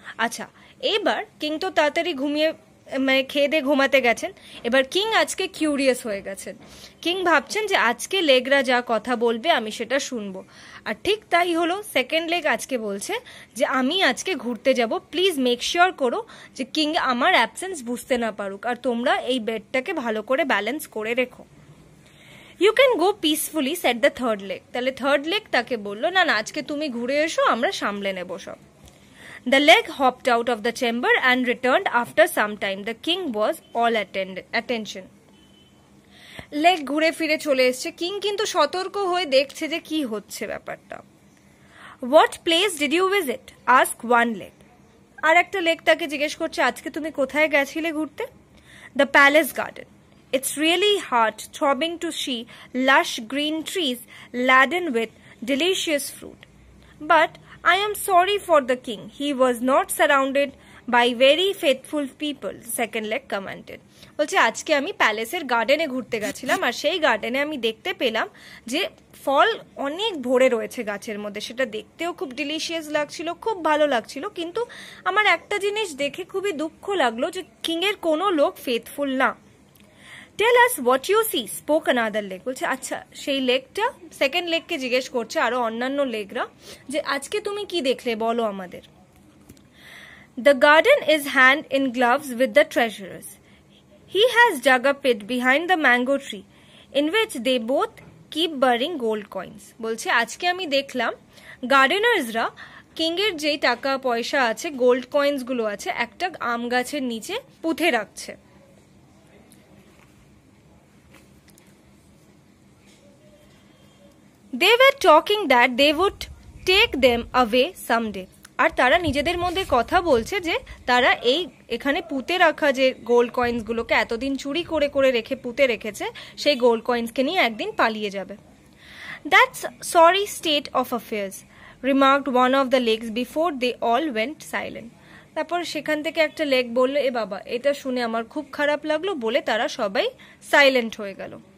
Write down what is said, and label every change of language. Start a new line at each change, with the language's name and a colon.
Bangla: আচ্ছা, এবার কিং তো তাড়াতাড়ি খেয়ে দিয়ে ঘুমাতে গেছেন। এবার কিং আজকে কিউরিয়াস হয়ে গেছেন। কিং ভাবছেন যে আজকে লেগরা যা কথা বলবে আমি সেটা শুনবো। আর ঠিক তাই হলো, সেকেন্ড লেগ আজকে বলছে যে আমি আজকে ঘুরতে যাব, প্লিজ মেক শিওর করো যে কিং আমার অ্যাবসেন্স বুঝতে না পারুক, আর তোমরা এই বেডটাকে ভালো করে ব্যালেন্স করে রেখো।
English: "You can go peacefully," said the third leg.
Bangla: তাহলে থার্ড লেগ তাকে বললো, না না, আজকে তুমি ঘুরে এসো, আমরা সামলে নেব সব।
English: The leg hopped out of the chamber and returned after some time. The king was all attention.
Bangla: Leg ঘুরে ফিরে চলে এসছে, কিং কিন্তু সতর্ক হয়ে দেখছে যে কি হচ্ছে ব্যাপারটা।
English: "What place did you visit?" asked one leg.
Bangla: আর একটা লেগ তাকে জিজ্ঞেস করছে, আজকে তুমি কোথায় গেছিলে ঘুরতে?
English: "The palace garden. It's really heart-throbbing to see lush green trees laden with delicious fruit. But I am sorry for the king. He was not surrounded by very faithful people," second leg commented.
Bangla: বলছে আজকে আমি প্যালেসের গার্ডেনে ঘুরতে গেছিলাম, আর সেই গার্ডেনে আমি দেখতে পেলাম যে ফল অনেক ভরে রয়েছে গাছের মধ্যে, সেটা দেখতেও খুব ডিলিশিয়াস লাগছিল, খুব ভালো লাগছিল, কিন্তু আমার একটা জিনিস দেখে খুবই দুঃখ লাগলো যে কিং এর কোনো লোক ফেথফুল না।
English: "Tell us what you see," spoke another leg.
Bangla: বলছে আচ্ছা, সেই লেগটা সেকেন্ড লেগকে জিজ্ঞেস করছে আরো অন্যান্য লেগরা যে আজকে তুমি কি দেখলে বলো আমাদের।
English: "The garden is hand in gloves with the treasurers. He has dug a pit behind the mango tree in which they both keep burying gold coins."
Bangla: বলছে আজকে আমি দেখলাম গার্ডেনার্সরা কিং এর যেই টাকা পয়সা আছে, গোল্ড কয়েন্স গুলো আছে, একটা আম গাছের নিচে পুঁতে রাখছে।
English: They were talking that they would take them away someday.
Bangla: আর তারা নিজেদের মধ্যে কথা বলছে যে তারা এখানে পুঁতে রাখা যে গোল্ড কয়েন্স গুলোকে এতদিন চুরি করে করে রেখে পুঁতে রেখেছে, সেই গোল্ড কয়েন্সকে নিয়ে একদিন পালিয়ে যাবে।
English: "That's sorry state of affairs," remarked one of the legs before they all went silent.
Bangla: তারপর সেখান থেকে একটা লেগ বলল, এ বাবা, এটা শুনে আমার খুব খারাপ লাগলো, বলে তারা সবাই সাইলেন্ট হয়ে গেল।